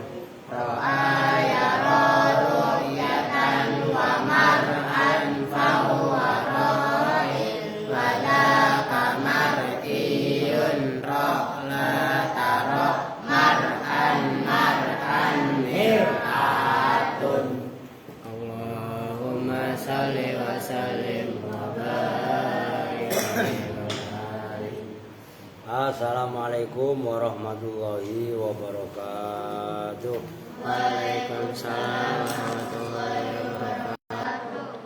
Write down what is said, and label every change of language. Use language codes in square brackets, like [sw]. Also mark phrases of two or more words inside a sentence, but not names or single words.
[ar] رأى رؤية ومرأى فهو راء وذاك مرئي لا ترى مرأى مرأى مرآة. اللهم صل وسلم وبارك عليه. السلام عليكم ورحمة الله وبركاته. وعليكم السلام ورحمة الله وبركاته.